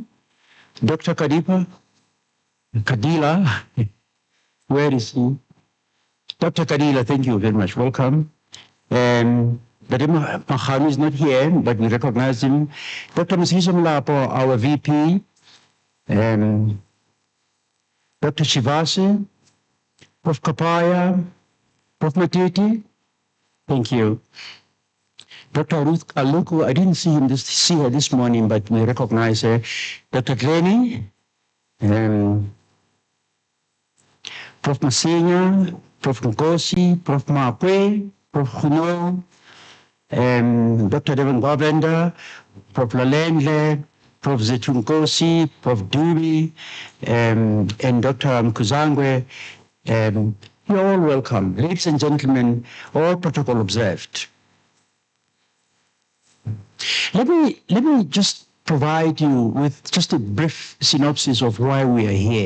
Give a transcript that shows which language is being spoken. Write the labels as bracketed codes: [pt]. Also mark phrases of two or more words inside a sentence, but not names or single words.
[en] Dr. Kadila, where is he? Dr. Kadila, thank you very much. Welcome. Dadima Mahami is not here, but we recognize him. Dr. Masiso Mlapo, our VP. Dr. Chivase, Prof. Kapaya, Prof. Matiti, thank you. Dr. Ruth Aluku, I didn't see her this morning, but we recognize her. Dr. Glenny, Prof. Masinya, Prof. Nkosi, Prof. Mapwe, Prof. Huno, Dr. Devon Govender, Prof. Lalendle, Prof. Zetunkosi, Prof. Dubi, and Dr. Mkuzangwe. You're all welcome. Ladies and gentlemen, all protocol observed. Let me just provide you with just a brief synopsis of why we are here.